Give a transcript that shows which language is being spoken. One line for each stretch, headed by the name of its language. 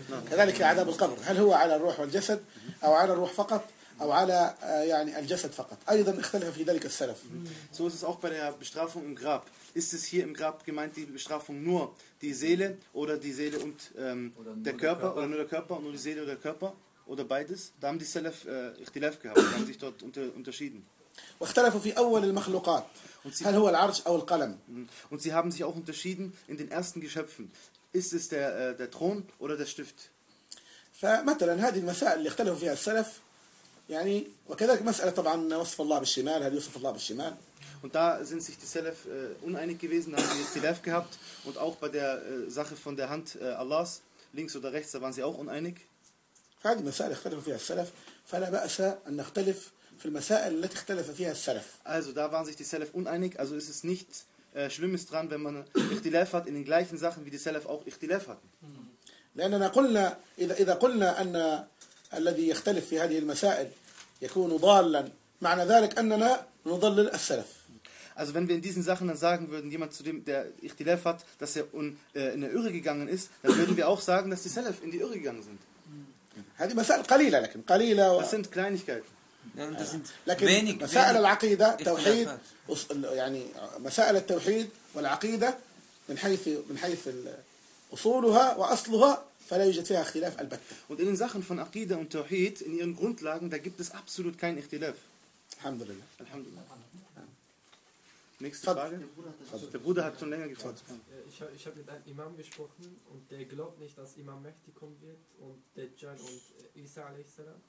Arabic: كذلك عذاب القبر هل هو على الروح والجسد أو على الروح فقط أو على يعني الجسد فقط أيضا اختلف في ذلك السلف.
German: So ist es auch bei der Bestrafung im Grab. Ist es hier im Grab gemeint die Bestrafung nur die Seele oder die Seele und der Körper oder nur der Körper und nur die Seele oder der Körper oder beides? Da haben die Salaf اختلاف gehabt. Die haben sich dort unterschieden.
Arabic: واختلفوا في أول المخلوقات هل هو العرش أو القلم؟
German: Und sie haben sich auch unterschieden in den ersten Geschöpfen. Ist es der Thron oder der Stift?
Arabic: فمثلا هذه المسائل اللي اختلفوا فيها السلف يعني وكذلك مسألة طبعا وصف الله بالشمال هل يوصف الله بالشمال؟
German: Und da sind sich die Salaf uneinig gewesen, haben sie Khilaf gehabt und auch bei der Sache von der Hand Allahs links oder rechts, da waren sie auch uneinig.
Arabic: فهذه المسائل اختلفوا فيها السلف فلا بأس أن نختلف في المسائل التي اختلف فيها السلف.
German: Also da waren sich die Salaf uneinig, also ist es nicht Schlimmes dran, wenn man Ikhtilaf hat in den gleichen Sachen, wie die Salaf auch Ikhtilaf hatten.
Arabic: لأننا قلنا إذا قلنا أن الذي يختلف في هذه المسائل يكون ضالا معنى ذلك أننا نضلل السلف.
German: Also wenn wir in diesen Sachen dann sagen würden, jemand zu dem der Ikhtilaf hat, dass er in der Irre gegangen ist, dann würden wir auch sagen, dass die Salaf in die Irre gegangen sind.
Arabic: هذه مسائل قليلة لكن قليلة.
German: Das sind Kleinigkeiten.
Arabic: لكن مسائل العقيدة توحيد يعني مسائل التوحيد والعقيدة من حيث أصولها وأصلها فلا يوجد فيها اختلاف البتة.
German: Und in den Sachen von Aqida und Tawhid in ihren Grundlagen da gibt es absolut kein اختلاف.
Arabic: الحمد لله. الحمد لله.
German: Nächste Frage. Der Bruder hat schon länger gefragt. Ich habe mit einem Imam gesprochen und der glaubt nicht, dass Imam Mehdi kommen wird und Dajjal und Isa a.s.